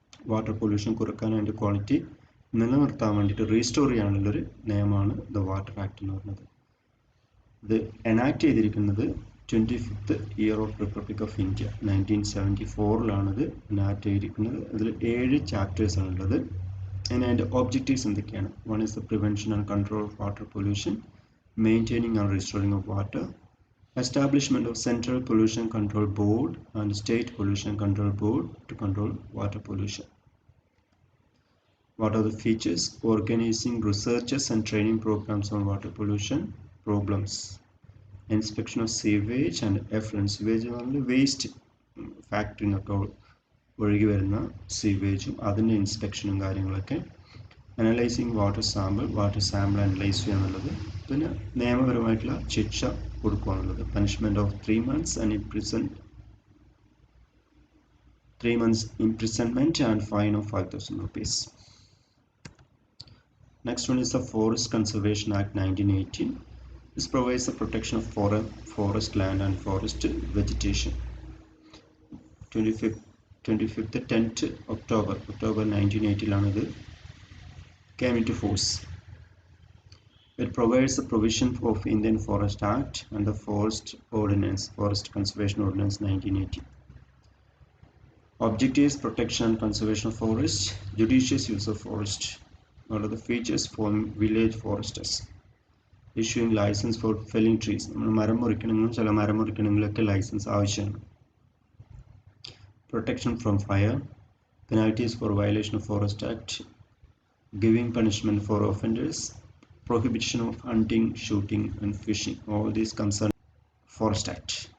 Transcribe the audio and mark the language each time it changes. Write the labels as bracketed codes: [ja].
[ml] Water pollution കുറക്കാൻ അതിൻ്റെ quality നിലനിർത്താൻ വേണ്ടിയിട്ട് റീസ്റ്റോർ ചെയ്യാനുള്ളൊരു നിയമമാണ് ദ വാട്ടർ ആക്ട് എന്ന് പറയുന്നത്. ഇത് എനാക്ട് ചെയ്തിരിക്കുന്നത് 25th year of republic of India 1974 ഇത് എനാക്ട് ചെയ്തിരിക്കുന്നത്. അതിൽ 7 ചാപ്റ്റേഴ്സ് ആണുള്ളത്. അതിൻ്റെ ഒബ്ജക്റ്റീവ്സ് എന്തൊക്കെയാണ്? [en] One is the prevention and control of water pollution, maintaining and restoring of water, establishment of Central Pollution Control Board and State Pollution Control Board to control water pollution. What are the features? Organizing researches and training programs on water pollution problems. Inspection of sewage and effluent. Sewage waste factory [ml] ഒഴുകി വരുന്ന സീവേജും അതിൻ്റെ ഇൻസ്പെക്ഷനും കാര്യങ്ങളൊക്കെ. Analysing water sample analyse ചെയ്യുക എന്നുള്ളത്. പിന്നെ നിയമപരമായിട്ടുള്ള ശിക്ഷ കൊടുക്കുക എന്നുള്ളത്. [en] Punishment of 3 months and 3 months imprisonment and fine of 5,000 rupees. Next one is the Forest Conservation Act 1918. This provides the protection of forest land and forest vegetation. 10th October 1980 ഇത് came into force. It provides the provision of Indian Forest Act and the Forest Conservation Ordinance 1980. Objectives: protection and conservation of forest, judicious use of forest. What are the features? For village foresters, issuing license for felling trees. [ml] മരം മുറിക്കണമെങ്കിലും ചില മരം മുറിക്കണമെങ്കിലൊക്കെ licence ആവശ്യമാണ്. [en] Protection from fire, penalties for violation of Forest Act, giving punishment for offenders, prohibition of hunting, shooting and fishing. All these concern Forest Act.